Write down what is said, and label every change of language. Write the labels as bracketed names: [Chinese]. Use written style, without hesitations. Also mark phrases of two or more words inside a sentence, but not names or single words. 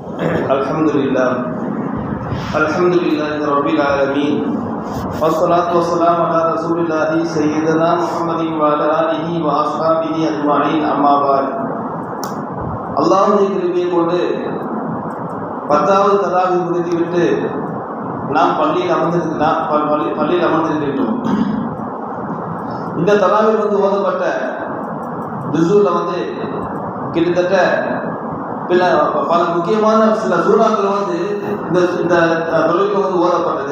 [Arabic] الحمد لله رب العالمين والصلاة والسلام على رسول الله سيدنا محمد وعلى آله وأصحابه أجمعين أما بعد. [Tamil] அல்லாஹ்வுடைய கிருபையை கொண்டு 10வது தராவி முடித்துவிட்டு நாம் பள்ளியில் அமர்ந்திருக்கின்றோம். இந்த தராவி ஓதப்பட்ட ஜுஸூல கிட்டத்தட்ட பல முக்கியமான சில சூறாக்கள் இந்த தொழிலுக்கு ஓதப்பட்டது.